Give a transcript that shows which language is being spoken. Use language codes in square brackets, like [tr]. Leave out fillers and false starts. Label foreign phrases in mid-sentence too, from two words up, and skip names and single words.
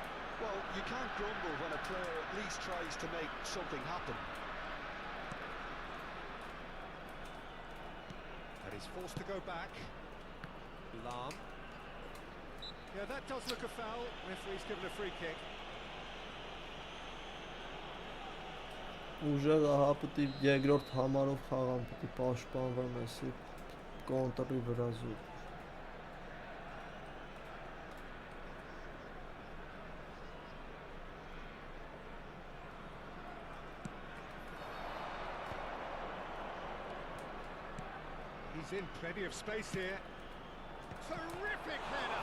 [en] Well, you can't grumble when a player at least tries to make something happen. And he's forced to go back. Lam. Yeah, that does look a foul. Referee's given a free kick. [hy] ուժեղը հա պտի երկրորդ համարով խաղան պտի պաշտպանվեն այսի կոնտրի վրա զուտ [en] He's in plenty of space here. Terrific header!